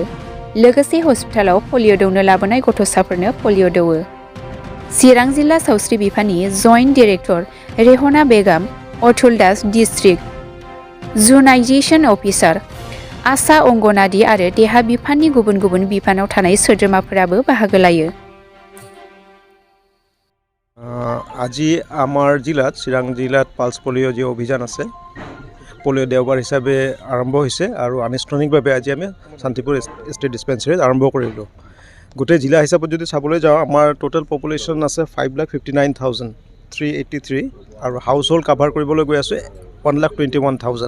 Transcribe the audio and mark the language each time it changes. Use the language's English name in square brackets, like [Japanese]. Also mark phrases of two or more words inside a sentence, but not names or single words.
[Bodo] लोगोसे हस्पिटालाव पलिअ दौनो लाबोनाय गथ'साफोरनो पलिअ दौओ। चिरां जिल्ला सावस्रि बिफाननि [English] joint director [Bodo] रेहना बेगम, अतुल दास [English] district immunization officer, [Bodo] आशा अंगनादि आरो देहा बिफाननि गुबुन गुबुन बिफानाव थानाय सोद्रोमाफोराबो बाहागो लायो। [Assamese] আজি আমাৰ জিলাত চিৰাং জিলাত [English] pulse polio' [Assamese] যি অভিযান আছে পলিঅ' দেওবাৰ হিচাপে আৰম্ভ হৈছে আৰু আনুষ্ঠানিকভাৱে আজি আমি শান্তিপুৰ ষ্টেট ডিস্পেন্সাৰীত আৰম্ভ কৰিলোঁ। গোটেই জিলা হিচাপত যদি চাবলৈ যাওঁ আমাৰ [English] total population [Assamese] আছে 5,59,383 আৰু [English] household cover [Assamese] কৰিবলৈ গৈ আছে 1,21,000।